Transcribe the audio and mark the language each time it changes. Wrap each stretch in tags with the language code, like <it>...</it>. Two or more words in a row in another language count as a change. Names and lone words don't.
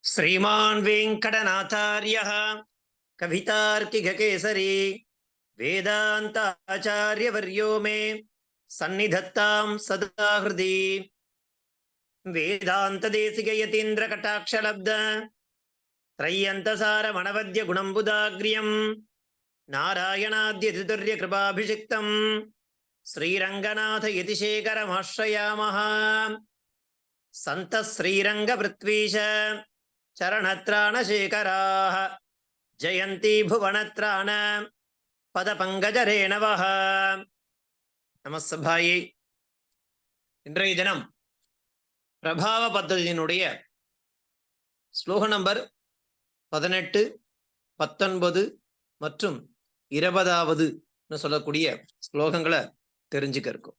<sa>श्रीमान् वेङ्कटनाथार्यः कवितार्किककेसरी वेदान्ताचार्यवर्यो मे सन्निधत्तां सदा हृदि वेदान्तदेशिकयतीन्द्रकटाक्षलब्ध त्रय्यन्तसारमणवद्य गुणम्बुदाग्र्यं नारायणाद्यतितुर्यकृपाभिषिक्तं श्रीरङ्गनाथयतिशेखरमाश्रयामः। सन्तः श्रीरङ्गपृथ्वीश चरणत्राणशेखराः जयन्ती भुवनत्राण पदपङ्कजरेणवः। நமஸ்தபாயே.</sa> <ta>இன்றைய தினம் பிரபாவ பத்ததியினுடைய ஸ்லோக நம்பர் 18, 19 மற்றும் 20வது சொல்லக்கூடிய ஸ்லோகங்களை தெரிஞ்சுக்க இருக்கும்.</ta>